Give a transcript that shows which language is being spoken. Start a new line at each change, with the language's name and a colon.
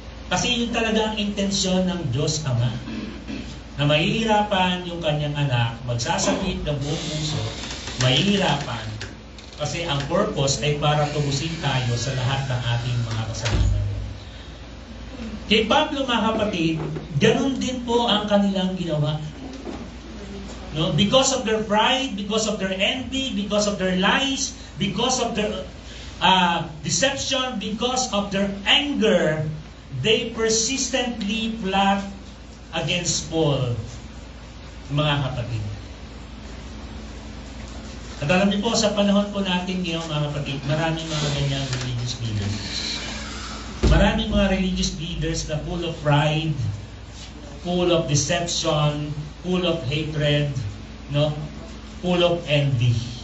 Filipino: Kasi yun talaga ang intensyon ng Diyos Ama. Na mahihirapan yung kanyang anak, magsasakit ng buong puso, mahihirapan. Kasi ang purpose ay para tubusin tayo sa lahat ng ating mga kasalanan. Kay Pablo, mga kapatid, ganun din po ang kanilang ginawa. No?
English: Because of their pride, because of their envy, because of their lies, because of their deception, because of their anger, they persistently plot against Paul,
Filipino: mga kapatid. At alam niyo po, sa panahon po natin ngayon, mga kapatid, maraming mga ganyang religious leaders. Maraming mga
English: religious leaders na full of pride, full of deception, full of hatred, no? Full of envy.